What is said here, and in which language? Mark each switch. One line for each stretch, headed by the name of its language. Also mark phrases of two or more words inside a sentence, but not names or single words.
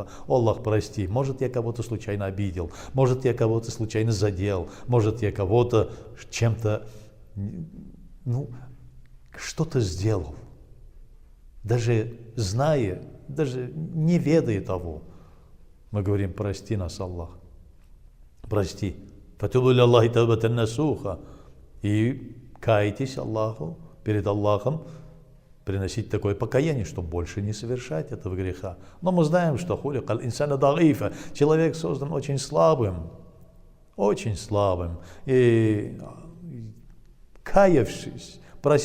Russian: О, Аллах, прости, может, я кого-то случайно обидел, может, я кого-то случайно задел, может, я кого-то чем-то, что-то сделал. Даже зная, даже не ведая того, мы говорим, прости нас, Аллах, прости.
Arabic: فتوبوا إلى الله توبة نصوحا.
Russian: И кайтесь Аллаху, перед Аллахом, приносить такое покаяние, чтобы больше не совершать этого греха. Но мы знаем, что
Arabic: خلق الإنسان ضعيفا,
Russian: человек создан очень слабым, и каявшись, прося